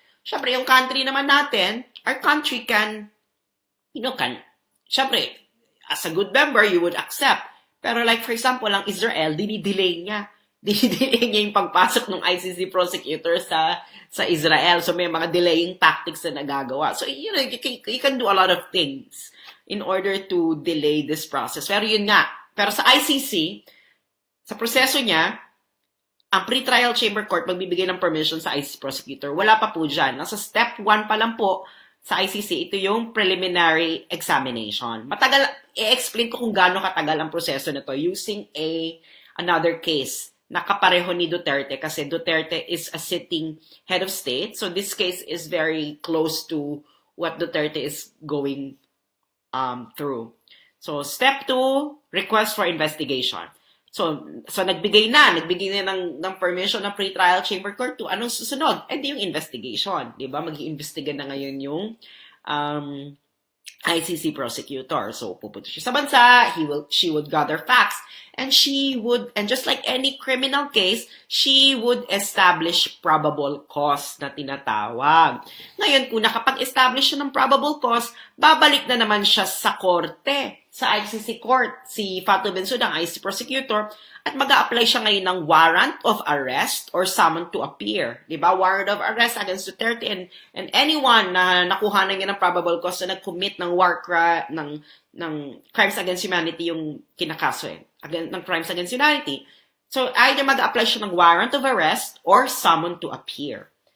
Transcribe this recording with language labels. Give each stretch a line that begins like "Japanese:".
English: Siyempre,
Filipino: yung country naman natin,
English: our country can, siyempre, as a good member, you would accept.
Filipino: Pero like, for example, ang Israel, dinidelay niya yung pagpasok ng ICC prosecutor sa Israel.
English: So,
Filipino: may mga delaying tactics na nagagawa.
English: So, you can do a lot of things in order to delay this process.
Filipino: Pero yun nga. Pero sa ICC, sa proseso niya, ang pre-trial chamber court magbibigay ng permission sa ICC prosecutor. Wala pa po dyan. Nasa step 1 pa lang po sa ICC, ito yung preliminary examination. Matagal, i-explain ko kung gaano katagal ang proseso na to using another case na kapareho ni Duterte kasi
English: Duterte is a sitting head of state. So this case is very close to what Duterte is going through. So step 2, request for investigation. So
Filipino: nagbigay na ng permission
English: ng pre-trial chamber court 2.
Filipino: Anong susunod? Di yung investigation, 'di ba? Mag-iimbestiga na ngayon yung ICC prosecutor. So, pupunta siya sa bansa,
English: she would gather facts, and just like any criminal case, she would establish probable cause
Filipino: na tinatawag. Ngayon, kung nakapag-establish siya ng probable cause, babalik na naman siya sa korte, sa ICC court, si Fatu Bensouda, ang ICC prosecutor, at mag-a-apply siya ngayon ng warrant of arrest or summon to appear. Diba? Warrant of arrest against Duterte and anyone na nakuha na niya ng probable cause na nag-commit ng ng crimes against humanity yung kinakaso ng crimes against humanity. So, either mag-apply siya ng warrant of arrest or summon to appear.